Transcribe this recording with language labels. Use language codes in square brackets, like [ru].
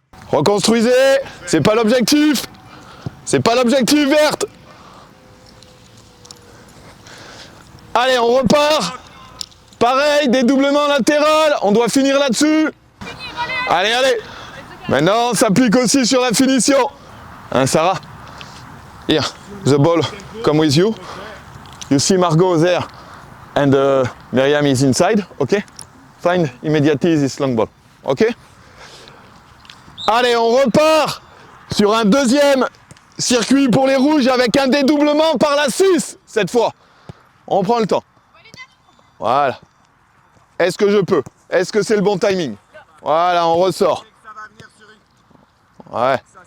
[fr] Reconstruisez, c'est pas l'objectif. C'est pas l'objectif, Verte. Allez, on repart. Pareil, dédoublement latéral. On doit finir là-dessus. Allez, allez. Maintenant, on s'applique aussi sur la finition. Hein, Sarah? [en] Here, the ball come with you. You see Margot there and Myriam is inside. Okay? Find immediately this long ball. Ok? [fr] Allez, on repart sur un deuxième circuit pour les rouges avec un dédoublement par la 6 cette fois. On prend le temps. Voilà. Est-ce que je peux? Est-ce que c'est le bon timing? Voilà, on ressort. Ouais.